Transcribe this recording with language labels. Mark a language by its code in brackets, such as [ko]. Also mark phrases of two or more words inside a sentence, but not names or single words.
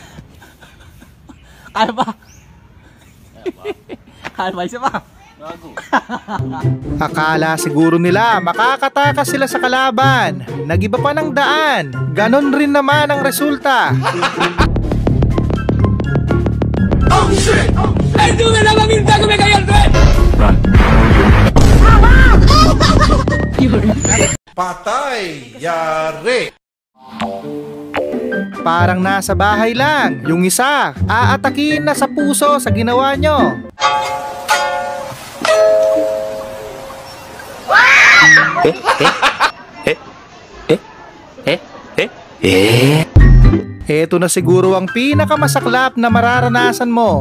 [tl] Kaya ba? Kaya ba? Isa pa? Akala siguro nila makakatakas sila sa kalaban. Nagiba pa ng daan. Ganon rin naman ang resulta. [en] Oh shit! [es] ¡Esto me la mamita que me cayó el tren! [tl] Patay! Yari! Parang nasa bahay lang. Yung isa, aatakin na sa puso sa ginawa nyo. Eto na siguro ang pinakamasaklap na mararanasan mo.